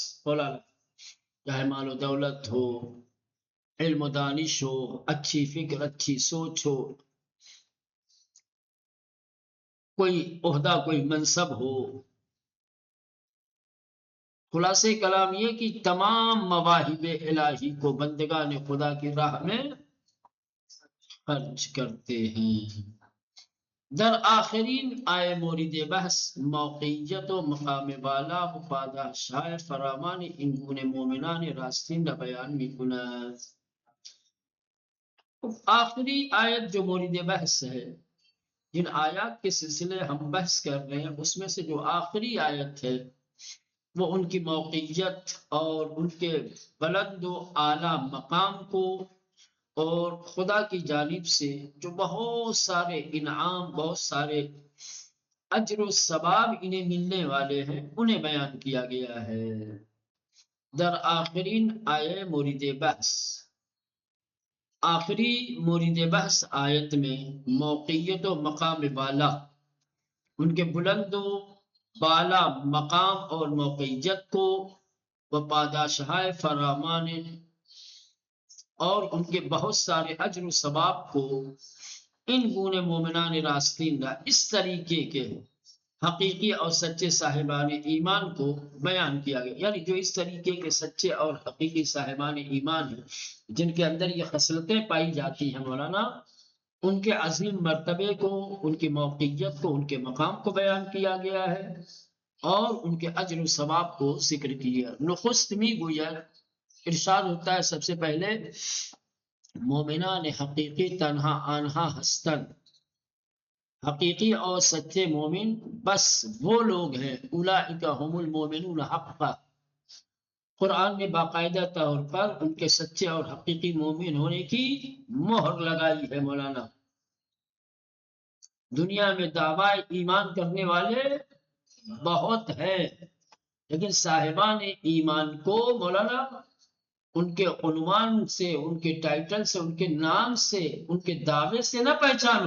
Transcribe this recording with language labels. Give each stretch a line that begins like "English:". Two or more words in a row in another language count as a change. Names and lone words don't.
Urdu: مولانا چاہے مال و دولت ہو، علم و دانش ہو، اچھی فکر، اچھی سوچ ہو، کوئی عہدہ، کوئی منصب ہو. خلاصے کلام یہ کہ تمام مواہب الہی کو بندگان خدا کی راہ میں خرچ کرتے ہیں.
Persian: در آخرین آئے مورد بحث موقعیت و مقام بالا و پاداشهای فراوان این گونه مومنان راستین را بیان می‌کند.
Urdu: آخری آیت جو مورد بحث ہے، جن آیات کے سلسلے ہم بحث کر رہے ہیں، اس میں سے جو آخری آیت ہے وہ ان کی موقعیت اور ان کے بلند و اعلیٰ مقام کو اور خدا کی جانب سے جو بہت سارے انعام، بہت سارے اجر و ثواب انہیں ملنے والے ہیں، انہیں بیان کیا گیا ہے.
Persian: در آخرین آیے مورد بحث،
Urdu: آخری مورد بحث آیت میں موقعیت و مقام بالا، ان کے بلند و بالا مقام اور موقعیت کو،
Persian: و پاداشهای فراوان
Urdu: اور ان کے بہت سارے اجر و ثواب کو،
Persian: ان گونے مومنان راستین را،
Urdu: اس طریقے کے حقیقی اور سچے صاحبان ایمان کو بیان کیا گیا. یعنی جو اس طریقے کے سچے اور حقیقی صاحبان ایمان ہیں، جن کے اندر یہ خصلتیں پائی جاتی ہیں مولانا، ان کے عظیم مرتبے کو، ان کی موقعیت کو، ان کے مقام کو بیان کیا گیا ہے اور ان کے اجر و ثواب کو ذکر کیا.
Persian: نخست می گوید،
Urdu: ارشاد ہوتا ہے سب سے پہلے،
Persian: مومنان حقیقی تنہا آنہا ہستن.
Urdu: حقیقی اور سچے مومن بس وہ لوگ ہیں،
Arabic: اولئک هم المؤمنون حقا.
Urdu: قرآن نے باقاعدہ طور پر ان کے سچے اور حقیقی مومن ہونے کی مہر لگائی ہے. مولانا دنیا میں دعوی ایمان کرنے والے بہت ہیں، لیکن صاحبان ایمان کو مولانا ان کے عنوان سے، ان کے ٹائٹل سے، ان کے نام سے، ان کے دعوے سے نہ پہچانو.